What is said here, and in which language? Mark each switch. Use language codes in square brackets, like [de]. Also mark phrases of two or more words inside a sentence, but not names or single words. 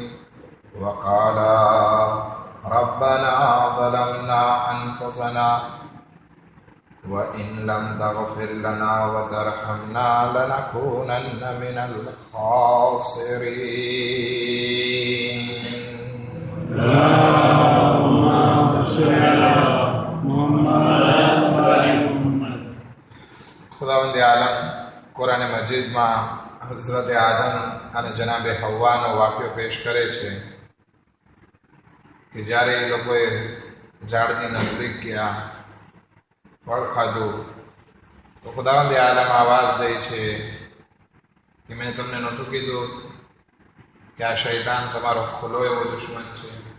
[ar] وقال ربنا ظلمنا أنفسنا وإن لم تغفر لنا وترحمنا لنكونن من الخاسرين. اللهم صل على محمد. [gu] ખુદાવંદ આલમ કુરાન મજીદમાં હઝરત આદમ અને જનાબે હવ્વાનો વાક્યો પેશ કરે છે કે જ્યારે એ લોકોએ ઝાડની નજદીક ગયા, ફળ ખાધું, તો ખુદાવંદ આલમ આવાજ દે છે કે મેં તમને નહોતું કીધું કે આ શૈતાન તમારો ખુલ્લો એવો દુશ્મન છે.